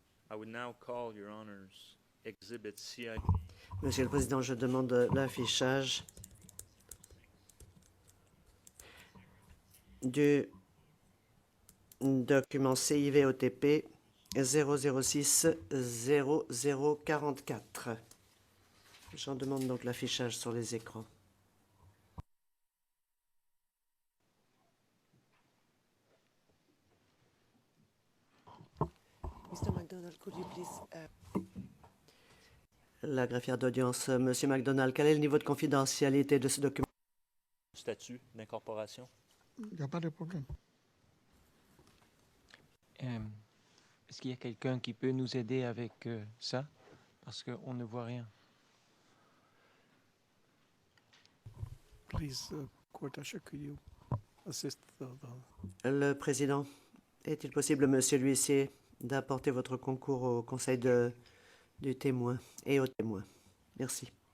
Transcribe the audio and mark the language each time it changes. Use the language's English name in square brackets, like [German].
[English] I would now call, Your Honors, Exhibit CI. [French] Monsieur le Président, je demande l'affichage du document CIVOTP 006 0044. J'en demande donc l'affichage sur les écrans. [English] Mr. McDonald, could you please... [French] La greffière d'audience, Monsieur McDonald, quel est le niveau de confidentialité de ce document? Statut d'incorporation? Il n'y a pas de problème. Est-ce qu'il y a quelqu'un qui peut nous aider avec ça? Parce qu'on ne voit rien. [English] Please, Court Usher, could you assist the [French] Le Président, est-il possible, Monsieur l'huissier, d'apporter votre concours au conseil du témoin et aux témoins? Merci.